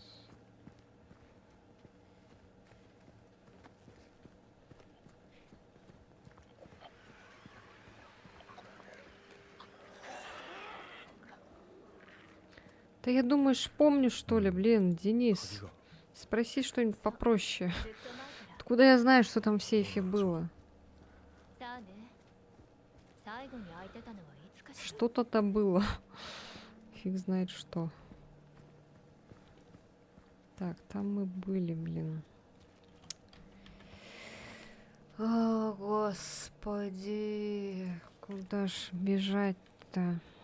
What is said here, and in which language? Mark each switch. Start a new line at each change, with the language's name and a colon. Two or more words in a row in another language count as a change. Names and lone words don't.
Russian: Да я думаю, помню, что ли, блин, Денис.
Japanese: 鍵が
Russian: Спроси что-нибудь попроще.
Japanese: ずっと前から。
Russian: Откуда я знаю, что там в сейфе было?
Japanese: さあね。最後に空いてたのはいつかしら。
Russian: Что-то там было. Фиг знает что. Так, там мы были, блин. О, господи. Куда ж бежать-то?